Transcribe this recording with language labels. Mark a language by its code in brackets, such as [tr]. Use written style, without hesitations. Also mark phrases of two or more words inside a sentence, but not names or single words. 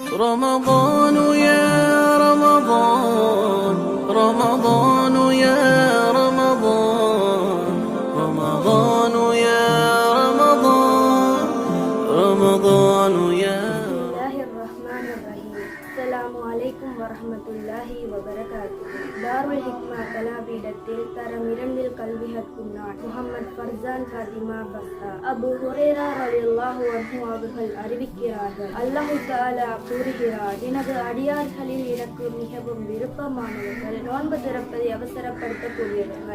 [ar] رمضان يا رمضان رمضان يا رمضان رمضان يا رمضان رمضان يا بسم الله الرحمن الرحيم. السلام عليكم ورحمة الله وبركاته. [ta] தாருல் ஹிக்மா கலாபீடத்தில் தரம் 2 கல்வி கற்கும் நான் முகமது ஃபர்சான் ஃபாத்திமா பஸ்தா. அபு ஹுரைரா [ar] رضي الله عنه [ta] அவர்கள் அறிவிக்கிறார்கள், [ar] الله تعالى [ta] கூறுகிறார், எனது அடியார்களில் எனக்கு மிகவும் விருப்பமானவர்கள் நோன்பு திறப்பதை அவசரப்படுத்தக்கூடியவர்கள்.